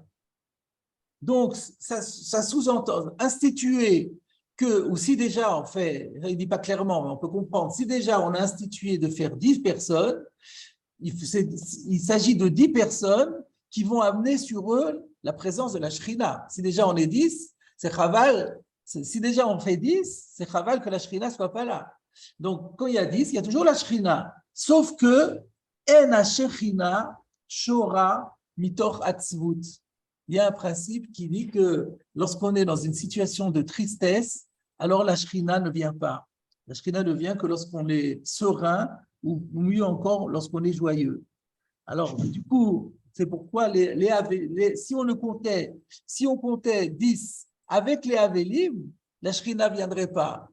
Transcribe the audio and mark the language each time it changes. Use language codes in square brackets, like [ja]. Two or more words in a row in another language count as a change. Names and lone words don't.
[fr] Donc, ça sous-entend instituer que, ou si déjà on fait, il ne dit pas clairement, mais on peut comprendre, si déjà on a institué de faire 10 personnes, il s'agit de 10 personnes qui vont amener sur eux la présence de la Shrina. Si déjà on est 10, c'est chaval, si déjà on fait 10, c'est chaval que la Shrina ne soit pas là. Donc, quand il y a 10, il y a toujours la Shrina. Sauf que, [he] אין השכינה שורה מתוך עצבות. [fr] Il y a un principe qui dit que lorsqu'on est dans une situation de tristesse, alors la Shrina ne vient pas. La Shrina ne vient que lorsqu'on est serein ou mieux encore lorsqu'on est joyeux. Alors, du coup, c'est pourquoi si on comptait 10 avec les Avelim, la Shrina ne viendrait pas.